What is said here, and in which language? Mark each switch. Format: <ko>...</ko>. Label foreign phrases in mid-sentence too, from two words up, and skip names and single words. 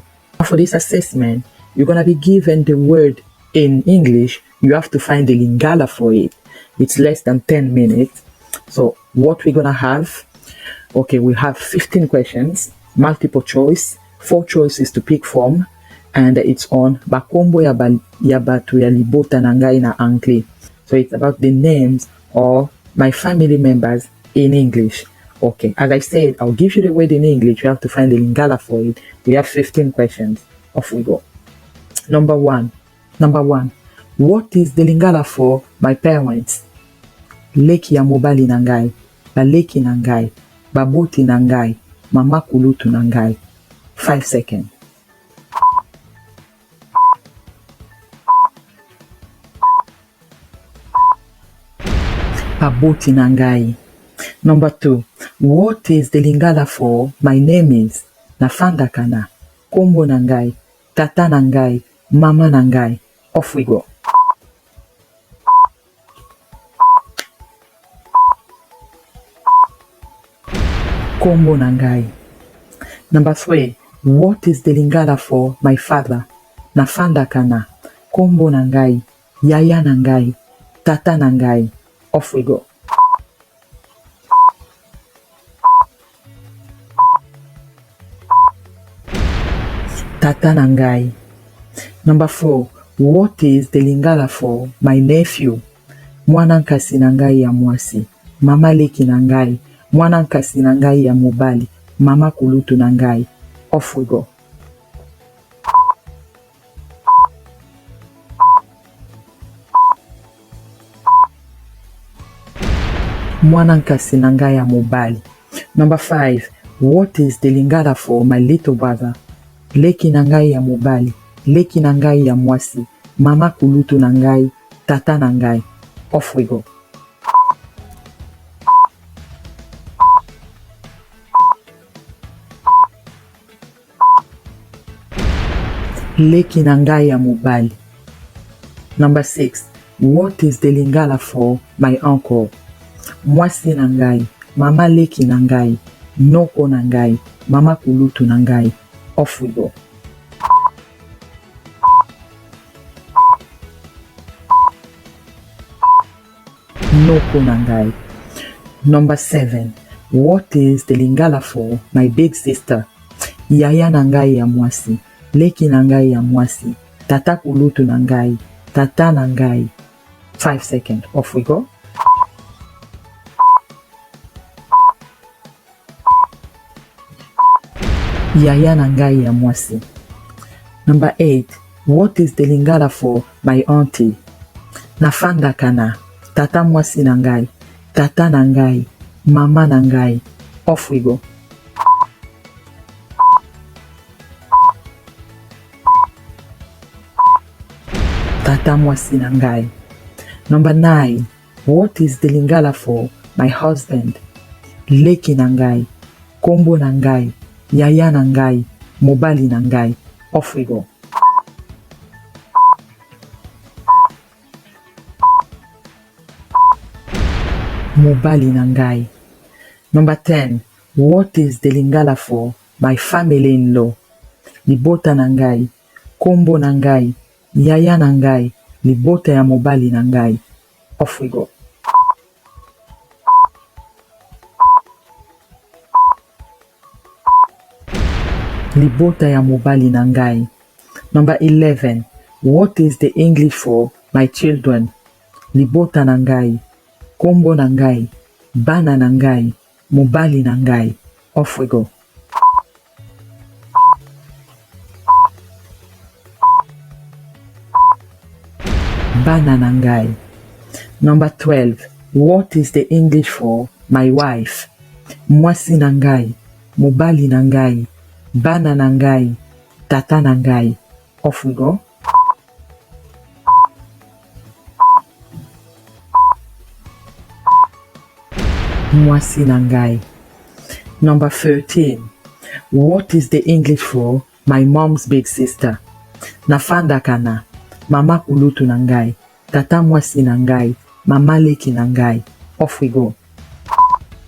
<en>For this assessment, you're gonna be given the word in English. You have to find the Lingala for it. It's less than 10 minutes. So what we're gonna have, okay, we have 15 questions, multiple choice, 4 choices to pick from, and it's on</en> <ln>Bakombo ya batu ya libota nangai na aunty.</ln> <en>So it's about the names of my family members in English. Okay, as I said, I'll give you the word in English. You have to find the Lingala for it. We have 15 questions. Off we go. Number one. What is the Lingala for my parents?</en> <ln>Leki ya mobali nangai, baleki nangai, baboti nangai, mama kulutu nangai. 5 seconds. Baboti nangai.</ln> <en>Number 2. What is the Lingala for my name is?</en> <ln>Nafanda kana, kombo nangai, tata nangai, mama nangai.</ln> <en>Off we go.</en> <ln>Kombo nangai.</ln> <en>Number 3. What is the Lingala for my father?</en> <ln>Nafanda kana, kombo nangai, yaya nangai, tata nangai.</ln> <en>Off we go.</en> <ln>Tata nangai.</ln> <en>Number 4. What is the Lingala for my nephew?</en> <ln>Mwana nkasi nangai ya mwasi, mama leki nangai, mwana nkasi nangai ya mobali, mama kulutu nangai.</ln> <en>Off we go.</en> <ln>Mwana nkasi nangai ya mobali.</ln> <en>Number 5. What is the Lingala for my little brother?</en> <ln>Leki nangai ya mobali, leki nangai ya mwasi, mama kulutu nangai, tata nangai.</ln> <en>Off we go.</en> <ln>Leki nangai ya mobali.</ln> <en>Number 6. What is the Lingala for my uncle?</en> <ln>Mwasi nangai, mama leki nangai, noko nangai, mama kulutu nangai.</ln> <en>Off we go.</en> <ln>Noko nangai.</ln> <en>Number 7. What is the Lingala for my big sister?</en> <ln>Yaya nangai ya mwasi, leki nangai ya mwasi, tata kulutu nangai, tata nangai.</ln> <en>5 seconds. Off we go.</en> <ln>Yaya nangai ya mwasi.</ln> <en>Number 8. What is the Lingala for my aunty?</en> <ln>Nafanda kana, tata mwasi nangai, tata nangai, mama nangai.</ln> <en>Off we go.</en> <ln>Tata mwasi nangai.</ln> <en>Number 9. What is the Lingala for my husband?</en> <ln>Leki nangai, kombo nangai, yaya nangai, mobali nangai.</ln> <en>Off we go.</en> <ln>Mobali nangai.</ln> <en>Number 10. What is the Lingala for my family-in-law?</en> <ln>Libota nangai, kombo nangai, yaya nangai, libota ya mobali nangai.</ln> <en>Off we go.</en> <ln>Libota ya mobali nangai.</ln> <en>Number 11. What is the English for my children?</en> <ln>Libota nangai, kombo nangai, bana nangai, mobali nangai.</ln> <en>Off we go.</en> <ln>Bana nangai.</ln> <en>Number 12. What is the English for my wife?</en> <ln>Mwasi nangai, mobali nangai, bana nangai, tata nangai.</ln> <en>Off we go.</en> <ln>Mwasi nangai.</ln> <en>Number 13. What is the English for my mom's big sister?</en> <ln>Nafanda kana, mama kulutu nangai, tata mwasi nangai, mama leki nangai.</ln> <en>Off we go.</en>